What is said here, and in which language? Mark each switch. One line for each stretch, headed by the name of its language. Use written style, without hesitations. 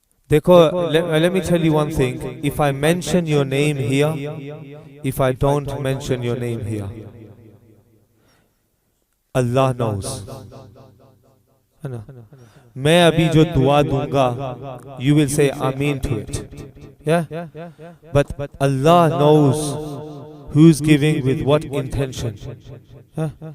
English: Dekho, let me tell you one thing. If I mention your name here, if I don't mention your name here, Allah knows.
Urdu: میں ابھی جو دعا دوں گا,
English: you will say Ameen to it. Yeah? But Allah knows who's giving with what intention. Yeah?